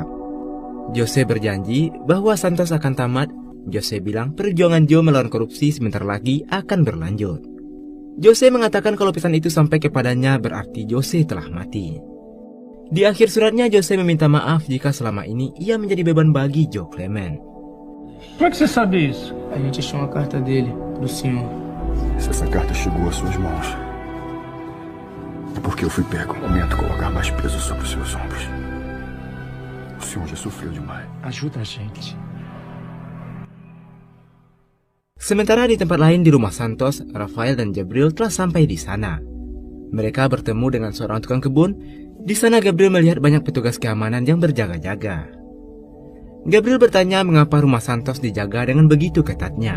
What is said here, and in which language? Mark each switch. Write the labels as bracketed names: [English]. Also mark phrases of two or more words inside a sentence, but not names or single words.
[Indonesian] Jose berjanji bahwa Santos akan tamat. Jose bilang perjuangan Joe melawan korupsi sebentar lagi akan berlanjut. Jose mengatakan kalau pesan itu sampai kepadanya berarti Jose telah mati. Di akhir suratnya, Jose meminta maaf jika selama ini ia menjadi beban bagi Joe Clement. [Portuguese] Como é que você sabe isso? A gente achou uma carta dele, pro senhor. Se essa carta chegou às suas mãos, é porque eu fui pego no momento de colocar mais peso sobre os seus ombros. O senhor já sofreu demais. Ajuda a gente. [Indonesian] Sementara di tempat lain di rumah Santos, Rafael dan Gabriel telah sampai di sana. Mereka bertemu dengan seorang tukang kebun. Di sana Gabriel melihat banyak petugas keamanan yang berjaga-jaga. Gabriel bertanya mengapa rumah Santos dijaga dengan begitu ketatnya.